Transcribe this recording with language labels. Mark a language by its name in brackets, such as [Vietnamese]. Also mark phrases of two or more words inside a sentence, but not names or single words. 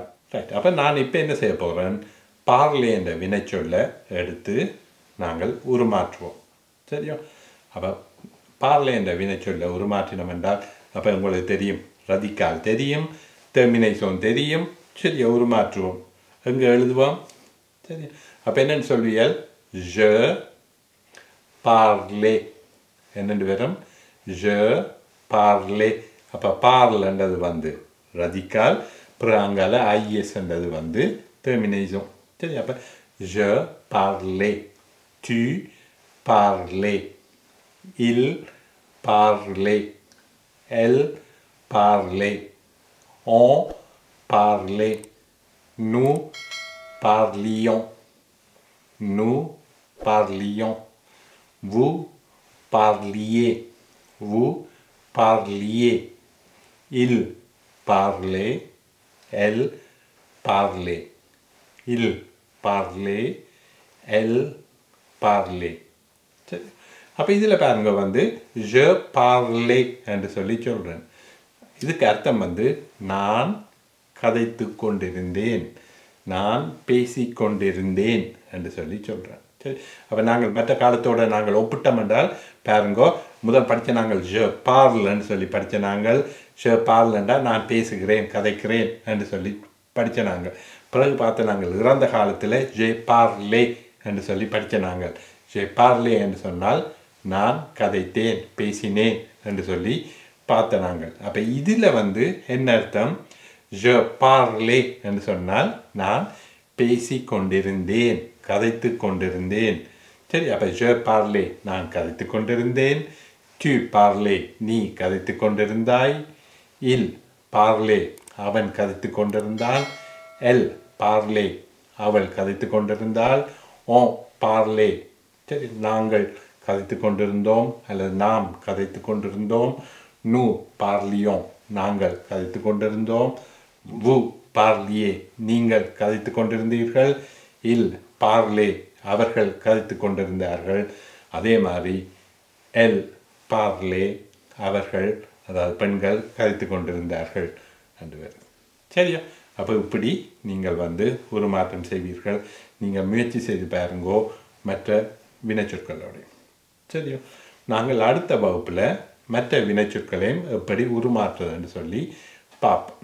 [Tamil] ரைட், அப்போ நான் இப்போ என்ன செய்ய போகிறேன், பார்லே என்ற வினைச்சொல்ல எடுத்து நாங்கள் உருமாற்றுவோம். சரியா, அப்போ பார்லே என்ற வினைச்சொல்ல உருமாற்றினோம் என்றால் அப்போ உங்களுக்கு தெரியும், ரதிகால் தெரியும், டெர்மினேஷன் தெரியும். சரியா, உருமாற்றுவோம். எங்கே எழுதுவோம்? சரி, அப்போ என்னென்னு சொல்வியல், [French] je parlais [Tamil] என்னென்று வரும், [French] je parlais. [Tamil] அப்போ பார்லன்றது வந்து ரதிகால், அப்புறம் அங்கால ஐஎஸ்ன்றது வந்து டெர்மினேஷன். சரி, அப்போ [French] je parlais, tu parlais, il parlait, elle parlait, on parlait, nous parlions, nous parlions, vous parliez, vous parliez, il parlait, elle parlait, il parlait, elle parlait. [Tamil] சரி, அப்போ இதில் பாருங்க வந்து [French] je parlais [Tamil] என்று சொல்லி சொல்கிறேன். இதுக்கு அர்த்தம் வந்து நான் கதைத்து கொண்டிருந்தேன், நான் பேசிக்கொண்டிருந்தேன் என்று சொல்லி சொல்கிறேன். சரி, அப்போ நாங்கள் மற்ற காலத்தோடு நாங்கள் ஒப்பிட்டோம் என்றால் பாருங்கோ, முதல் படித்த நாங்கள் [French] je parle [Tamil] ன்னு சொல்லி படித்த நாங்கள், [French] je parle [Tamil] ண்டா நான் பேசுகிறேன், கதைக்கிறேன் என்று சொல்லி படித்த நாங்கள். பிறகு பார்த்த நாங்கள் இறந்த காலத்தில் [French] je parlais [Tamil] என்று சொல்லி படித்த நாங்கள். [French] je parlais [Tamil] என்று சொன்னால் நான் கதைத்தேன், பேசினேன் என்று சொல்லி பார்த்த நாங்கள். அப்போ இதில் வந்து என்ன அர்த்தம், [French] je parlais [Tamil] என்று சொன்னால் நான் பேசி கொண்டிருந்தேன், கதைத்து கொண்டிருந்தேன். சரி, அப்போ [French] je parlais [Tamil] நான் கதைத்து கொண்டிருந்தேன், [French] tu parlais [Tamil] நீ கதைத்து கொண்டிருந்தாய், [French] il parlait [Tamil] அவன் கதைத்து கொண்டிருந்தான், [French] elle parlait [Tamil] அவள் கதைத்து கொண்டிருந்தாள், [French] on parlait [Tamil] சரி நாங்கள் கதைத்து கொண்டிருந்தோம் அல்லது நாம் கதைத்து கொண்டிருந்தோம். [French] nous parlions [Tamil] நாங்கள் கதைத்து கொண்டிருந்தோம். [French] vous parliez [Tamil] நீங்கள் கதைத்து கொண்டிருந்தீர்கள். [French] ils parlaient [Tamil] அவர்கள் கதைத்து கொண்டிருந்தார்கள். அதே மாதிரி [French] elle parlait [Tamil] அவர்கள் அதாவது பெண்கள் கதைத்து கொண்டிருந்தார்கள் என்று வருது. சரியா? அப்போ இப்படி நீங்கள் உருமாற்றம் செய்வீர்கள். நீங்கள் முயற்சி செய்து பாருங்கோ மற்ற வினைச்சொற்களோட. சரியா? நாங்கள் அடுத்த வகுப்பில் மற்ற வினைச்சொற்களையும் எப்படி உருமாற்றுறதுன்னு சொல்லி பார்ப்போம்.